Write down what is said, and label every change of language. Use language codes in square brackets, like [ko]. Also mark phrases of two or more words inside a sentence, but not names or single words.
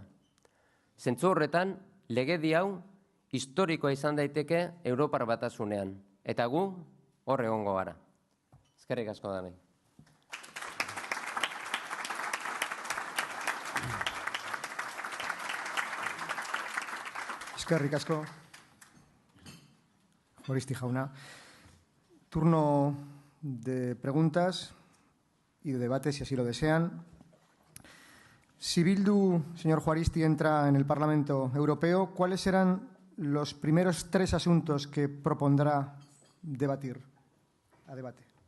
[eu] Zentzu horretan, legedi hau historikoa izan daiteke Europar Batasunean, eta gu hor egongo gara. Eskerrik asko danai. Eskerrik asko, Juaristi jauna. [es] Turno de preguntas y de debate, si así lo desean. Si Bildu, señor Juaristi, entra en el Parlamento Europeo, ¿cuáles serán los primeros 3 asuntos que propondrá debatir a debate?